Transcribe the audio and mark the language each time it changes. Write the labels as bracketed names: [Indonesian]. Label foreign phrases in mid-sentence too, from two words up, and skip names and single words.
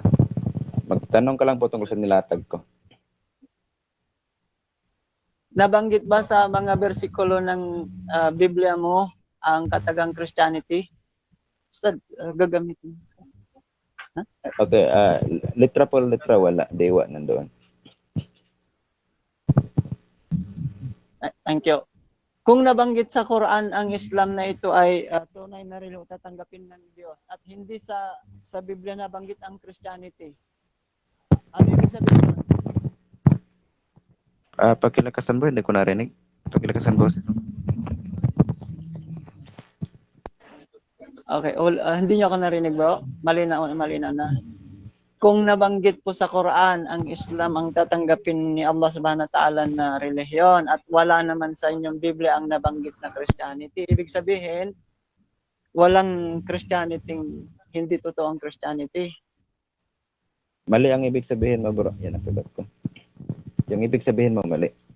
[Filipino] Magtanong ka lang po tungkol sa nilatag ko. Nabanggit ba sa mga bersikulo ng Biblia mo ang katagang Christianity? Gagamitin. Huh? Okay, litra por litra wala, dewa nandoon. [English] Thank you. [Filipino] Kung nabanggit sa Quran ang Islam na ito ay tunay na rin tatanggapin ng Diyos at hindi sa Biblia nabanggit ang Christianity, ano ibig sabihin? Pakilakasan bro, hindi ko narinig. Pakilakasan boses mo. Okay, hindi niyo ako narinig bro? Malinaw na. Kung nabanggit po sa Quran, ang Islam ang tatanggapin ni Allah [Arabic] سبحانه وتعالى [Filipino] na relihiyon at wala naman sa inyong Biblia ang nabanggit na Christianity. Ibig sabihin, walang Christianity, hindi totoong Christianity. Mali ang ibig sabihin mo bro. Yan ang sagot ko. Yung ibig sabihin mo mali.